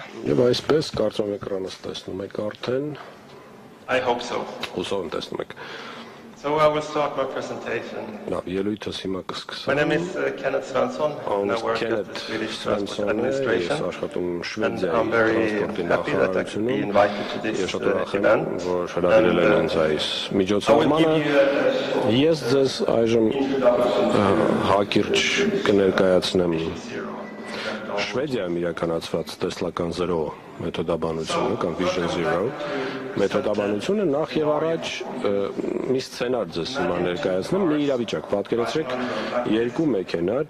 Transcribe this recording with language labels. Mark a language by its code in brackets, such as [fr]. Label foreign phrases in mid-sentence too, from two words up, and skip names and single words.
[hy] Եվ այսպես կարծում եք էկրանս տեսնում եք արդեն։ [en] I hope so. [hy] Հուսով եմ տեսնում եք։ [en] So I will start my presentation. [hy] Լավ, ելույթս հիմա կսկսեմ։ [en] My name is Kenneth Svensson, and I work at the Swedish Transport Administration. And I'm very happy that I could be invited to this event. And I will give you [hy] Ես ձեզ այժմ հակիրճ կներկայացնեմ Շվեդիայում իրականացված տեսլական 0 մեթոդաբանությունը կամ Vision Zero մեթոդաբանությունը նախ եւ առաջ մի սցենար ձեզ հիմա ներկայացնեմ, մի իրավիճակ պատկերացրեք, երկու մեքենա